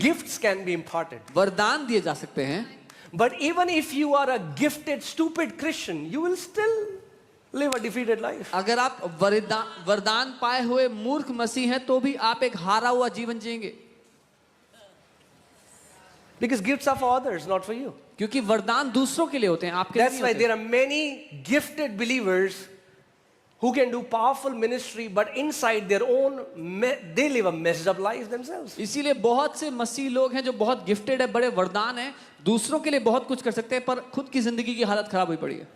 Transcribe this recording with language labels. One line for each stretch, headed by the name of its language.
English: Gifts can be imparted.
Hindi: वरदान दिए जा सकते हैं.
English: But even if you are a gifted, stupid Christian, you will still live a defeated life.
Hindi: अगर आप वरदान पाए हुए मूर्ख मसीह हैं तो भी आप एक हारा हुआ जीवन जिएंगे.
English: Because gifts are for others, not for you.
Hindi: क्योंकि वरदान दूसरों के लिए होते हैं, आपके लिए
English: That's
Hindi: नहीं
English: why
Hindi: होते.
English: there are many gifted believers who can do powerful ministry, but inside their own, they live a messed up life themselves.
Hindi: इसीलिए बहुत से मसीह लोग हैं जो बहुत गिफ्टेड है, बड़े वरदान हैं, दूसरों के लिए बहुत कुछ कर सकते हैं, पर खुद की जिंदगी की हालत खराब हुई पड़ी है.